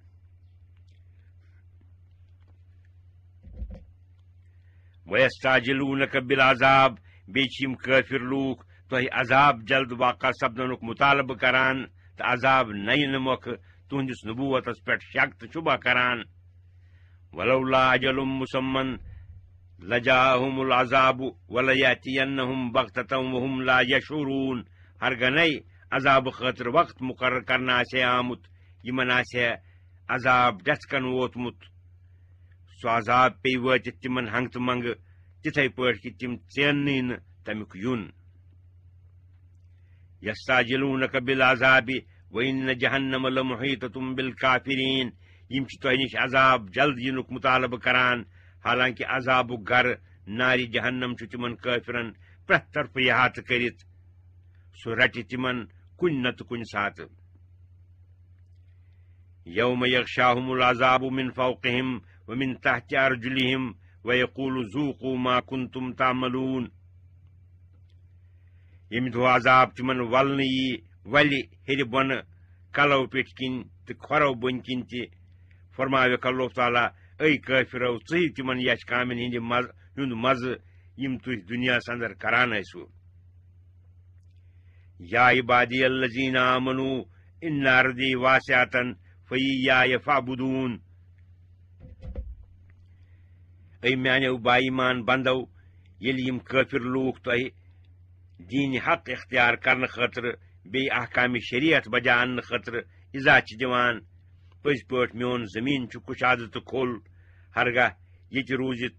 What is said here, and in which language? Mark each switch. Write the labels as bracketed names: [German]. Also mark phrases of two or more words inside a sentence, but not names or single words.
[Arabic] ویستعجلونک بالعذاب [Kashmiri] بیٚیہِ چھِ یِم کٲفر لوٗکھ تۄہہِ عذاب جلد واقع سپدنُک مطالبہٕ کران تہٕ عذاب نینہٕ مۄکھٕ تُہنٛدِس نبوتس پٮ۪ٹھ شک تہٕ شبہ کران [Arabic] ولولا اجل مسمن لجاءهم العذاب ولياتينهم بغتة وهم لا يشعرون [Kashmiri] ہرگنے عذاب خاطر وقت مقرر کرنا آسے آمت یمن آسے عذاب ڈسکن ووتمت سو عذاب پی وٲتِتھ تمن ہنگتہٕ منگہٕ تِتھے پٲٹھۍ کہ تم ژیننٕے نہٕ تمیُک یُن [Arabic] یستعجلونک بالعذاب وإن جہنم لمحیطة بالکافرین [Kashmiri] یم چھِ تۄہہِ نِش عذاب جلد یِنُک مطالبہٕ کران حالانکہ عذابُک گرٕ نارِ جہنم چھُ تمن کٲفرن پرٛٮ۪تھ طرفہٕ احاطہٕ کٔرِتھ سُہ رٹہِ تمن کُنہِ نتہٕ کُنہِ ساتہٕ [Arabic] یوم یغشاہم العذاب من فوقہم ومن تحت ارجلہم ویقول ذوقوا ما کنتم تعملون [Kashmiri] ییٚمہِ دۄہ عذاب تمن ولنہٕ یی ولہِ ہیٚرِ بۄنہٕ کلو پیٚٹھۍ کِنۍ تہٕ کھۄرو بٔنۍ کِنۍ تہِ فرماوکھ اللہ تعالیٰ اے کٲفرو ژٕیِو تمن یش کامٮ۪ن ہُنٛد مزٕ یِم تُہۍ دُنیاہس اندر کران ٲسِو [Arabic] یا عبادی الذین آمنوا ان ارضی واسعة فاییایا فاعبدون [Kashmiri] اے میانیو با ایمان بندو ییٚلہِ یِم کٲفر لوٗکھ تۄہہِ دیٖنِ حق اختیار کرنہٕ خٲطرٕ بیٚیہِ احکامِ شریعت بجا اننہٕ خٲطرٕ اِزا چھِ دِوان پٔزۍ پٲٹھۍ میون زٔمیٖن چھُ کُشادٕ تہٕ کھوٚل ہرگاہ ییٚتہِ روٗزِتھ